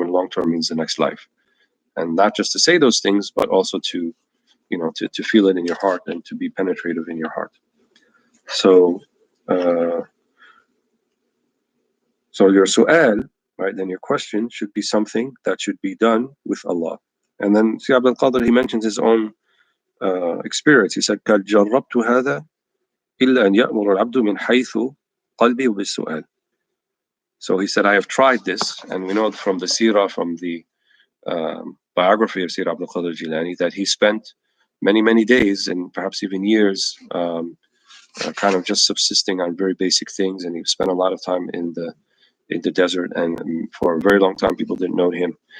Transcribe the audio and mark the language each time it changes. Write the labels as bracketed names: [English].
[English] And long term means the next life. And not just to say those things, but also to feel it in your heart and to be penetrative in your heart. So your su'al, right, then your question should be something that should be done with Allah. And then Shaykh Abd al-Qadir, he mentions his own experience. He said, [Arabic] قَدْ جَرَّبْتُ هَذَا إِلَّا أَنْ يَأْمُرُ الْعَبْدُ مِنْ حَيْثُ قَلْبِي بِالسُّؤَالِ. [English] So he said, I have tried this, and we know from the seerah, from the biography of Shaykh Abd al-Qadir al-Jilani, that he spent many, many days and perhaps even years kind of just subsisting on very basic things, and he spent a lot of time in the desert, and for a very long time people didn't know him.